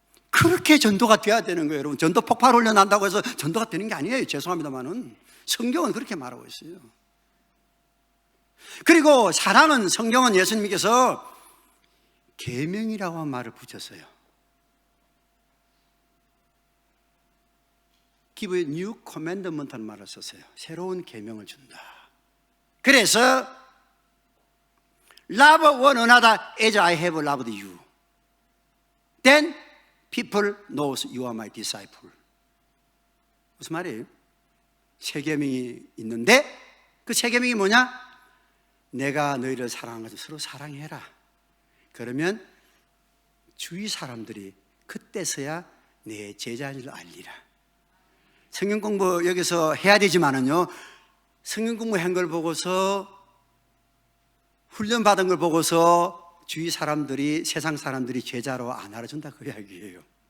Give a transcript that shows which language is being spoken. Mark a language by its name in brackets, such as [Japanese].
[Korean] 그렇게 전도가 돼야 되는 거예요. 여러분 전도 폭발 훈련한다고 해서 전도가 되는 게 아니에요. 죄송합니다만은 성경은 그렇게 말하고 있어요. 그리고 사랑은 성경은 예수님께서 계명이라고 한 말을 붙였어요. [English] Give a new commandment [Korean] 라는 말을 썼어요. 새로운 계명을 준다. 그래서 [English] Love one another as I have loved you. Then people knows you are my disciple. [Korean] 무슨 말이에요? 세 계명이 있는데 그 세 계명이 뭐냐? 내가 너희를 사랑한 것을 서로 사랑해라. 그러면 주위 사람들이 그때서야 내 제자인 줄 알리라. 성경 공부 여기서 해야 되지만은요, 성경 공부한 걸 보고서 훈련 받은 걸 보고서 주위 사람들이 세상 사람들이 제자로 안 알아준다 그 이야기예요.